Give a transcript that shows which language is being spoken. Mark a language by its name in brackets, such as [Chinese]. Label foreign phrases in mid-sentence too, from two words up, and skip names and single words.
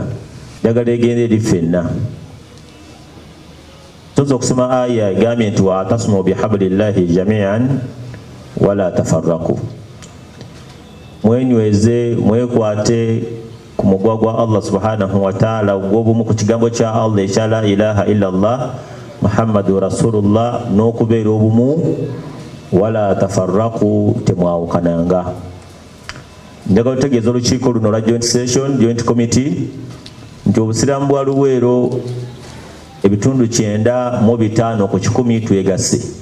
[Ganda] Njagala egenda eri ffenna. Tuza okusoma aya egambye nti [Arabic] واعتصموا بحبل الله جميعا ولا تفرقوا. [Ganda] Mwenyweze, mwekwate ku mugwa gwa [Arabic] الله سبحانه وتعالى [Ganda] ogw'obumu ku kigambo kya Allah ekya [Arabic] لا إله إلا الله محمد رسول الله, [Ganda] n'okubeera obumu, [Arabic] ولا تفرقوا, [Ganda] temwawukananga. Njagala otegeeza olukiiko luno lwa [English] joint session, joint committee, [Ganda] nti obusiraamu bwa Luweero ebitundu 95 ku 100 twegase.